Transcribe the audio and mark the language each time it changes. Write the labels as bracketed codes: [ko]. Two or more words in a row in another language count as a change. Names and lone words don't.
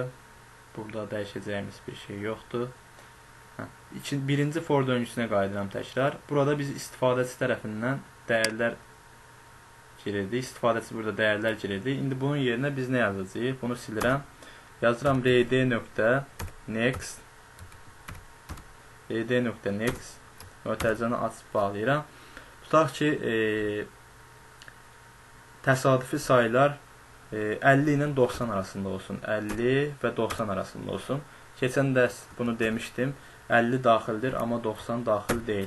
[az] Burada dəyişəcəyimiz bir şey yoxdur. Birinci for döngüsünə qayıdıram təkrar. Burada biz istifadəçi tərəfindən dəyərlər girirdik. İstifadəçi burada dəyərlər girirdik. İndi bunun yerinə biz nə yazacağıq? Bunu silirəm. Yazıram rd.next rd.next mötərizəni açıb bağlayıram. Tutaq ki, təsadüfi saylar 50 ilə 90 arasında olsun. 50 və 90 arasında olsun. Keçən dərs bunu demişdim. 50 daxildir, amma 90 daxil deyil.